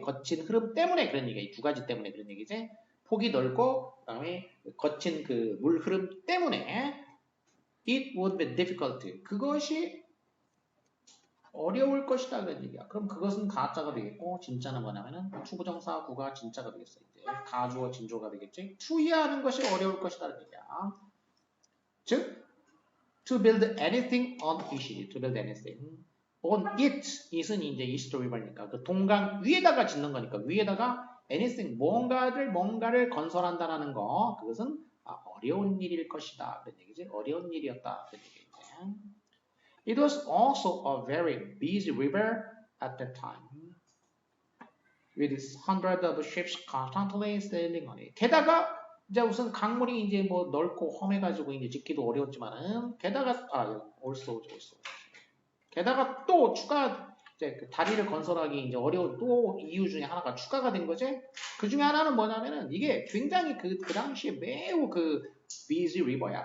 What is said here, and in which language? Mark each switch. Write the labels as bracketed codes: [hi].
[ko] 거친 흐름 때문에 그런 얘기야. 이 두 가지 때문에 그런 얘기지. 폭이 넓고 그다음에 거친 그 물 흐름 때문에 [en] it would be difficult. [ko] 그것이 어려울 것이다 그런 얘기야. 그럼 그것은 가짜가 되겠고 진짜는 뭐냐면은 추부정사 구가 진짜가 되겠어. 이제 가주어 진조가 되겠지. 투이하는 것이 어려울 것이다 그런 얘기야. [en] 즉 to build anything on it. to build anything on it. [ko] it은 이제 east river니까 그 동강 위에다가 짓는 거니까 위에다가 anything 뭔가를 건설한다라는 거 그것은 어려운 일일 것이다 그런 얘기지. 어려운 일이었다 그런 얘기지. [en] It was also a very busy river at that time, with hundreds of ships constantly sailing on it. [ko] 게다가 이제 우선 강물이 이제 뭐 넓고 험해가지고 이제 짓기도 어려웠지만은 게다가 also. 게다가 또 추가 이제 그 다리를 건설하기 이제 어려운 또 이유 중에 하나가 추가가 된 거지. 그 중에 하나는 뭐냐면은 이게 굉장히 그 당시에 매우 그 [en] busy river [ko] 야.